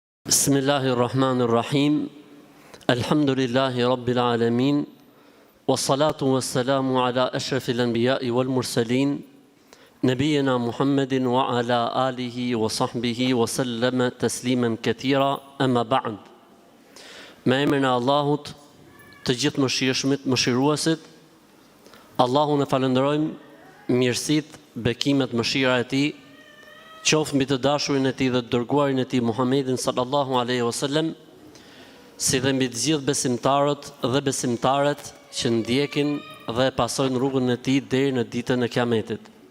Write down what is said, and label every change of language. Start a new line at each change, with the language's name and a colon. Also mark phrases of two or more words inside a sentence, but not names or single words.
Arabic: بسم الله الرحمن الرحيم. الحمد لله رب العالمين. والصلاة والسلام على أشرف الأنبياء والمرسلين. نبينا محمد وعلى آله وصحبه وسلم تسليما كثيرا. أما بعد.
Albanian: Me emrin e Allahut, të gjithë mëshirshmit, mëshiruesit, Allahun e falenderojmë, mirësitë, bekimet, mëshira e Tij qoftë mbi të dashurin e Tij dhe të dërguarin e Tij Muhammedin
Arabic: صلى الله عليه وسلم,
Albanian: si dhe mbi të gjithë besimtarët dhe besimtaret që ndjekin dhe pasojnë rrugën e Tij deri në ditën e Kiametit.